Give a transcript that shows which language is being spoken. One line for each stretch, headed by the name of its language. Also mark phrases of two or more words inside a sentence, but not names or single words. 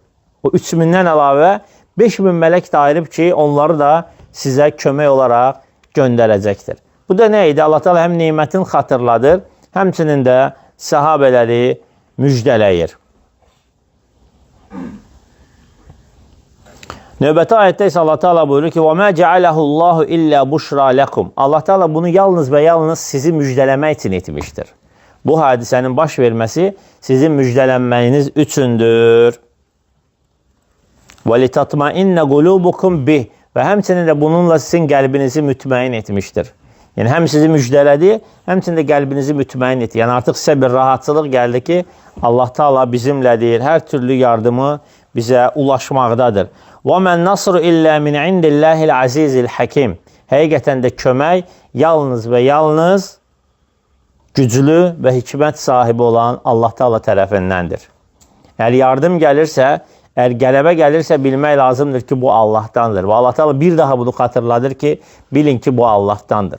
Azerbaijani: O 3000-dən əlavə 5000 mələk də ayırıb ki, onları da sizə kömək olaraq göndərəcəkdir. Bu da nə idi? Allah Teala həm nemətin xatırladır, həmçinin də səhabələri müjdələyir. Növbəti ayətdə isə Allah Teala buyurur ki,
Arabic: وَمَا جَعَلَهُ اللّٰهُ إِلَّا بُشْرَى لَكُمْ.
Azerbaijani: Allah Teala bunu yalnız və yalnız sizi müjdələmək üçün etmişdir. Bu hadisənin baş verməsi sizin müjdələnməyiniz üçündür.
Arabic: وَلِتَطْمَئِنَّ قُلُوبُكُمْ بِهِ.
Azerbaijani: və həmçinin də bununla sizin qəlbinizi mütməyin etmişdir. Yəni, həm sizi müjdələdi, həmçinin də qəlbinizi mütməyin etdi. Yəni, artıq sizə bir rahatçılıq gəldi ki, Allah Taala bizimlədir, hər türlü yardımı bizə ulaşmaqdadır.
Arabic: وَمَنْ نَصْرُ إِلَّا مِنْ عِنْدِ اللّٰهِ الْعَزِيزِ الْحَكِيمِ
Azerbaijani: Həqiqətən də kömək yalnız və yalnız güclü və hikmət sahibi olan Allah Taala tərəfindəndir. Əgər yardım gəlirsə, əgər qələbə gəlirsə bilmək lazımdır ki, bu Allahdandır. Və Allah Taala bir daha bunu xatırladır ki, bilin ki, bu Allahdandır.